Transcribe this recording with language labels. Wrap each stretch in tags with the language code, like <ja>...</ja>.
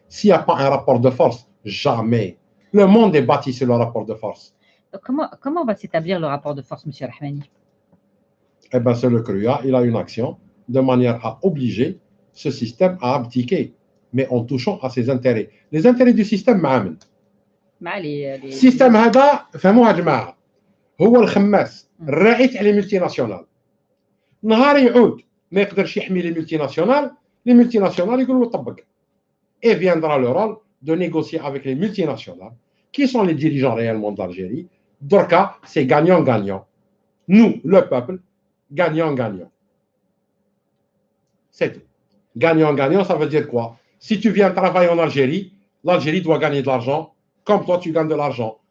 <fr>S'il n'y a pas un rapport de force, jamais. Le monde est bâti sur le rapport de force. Donc, comment va s'établir le rapport de force, M. Rahmani? Eh bien, c'est le CRUA, il a une action de manière à obliger ce système à abdiquer, mais en touchant à ses intérêts. Les intérêts du système, معامل.</fr> <ar>السيستم هذا فهموها يا جماعة هو الخماس الراعي تاع لي ملتي ناسيونال. نهار يعود ما يقدرش يحمي لي ملتي ناسيونال يقولوا له طبق.</ar> <fr>Et viendra le rôle de négocier avec les multinationales qui sont les dirigeants réellement d'Algérie. Dorka, c'est gagnant-gagnant. Nous, le peuple, gagnant-gagnant. C'est tout. Gagnant-gagnant, ça veut dire quoi? Si tu viens travailler en Algérie, l'Algérie doit gagner de l'argent, comme toi tu gagnes de l'argent.</fr>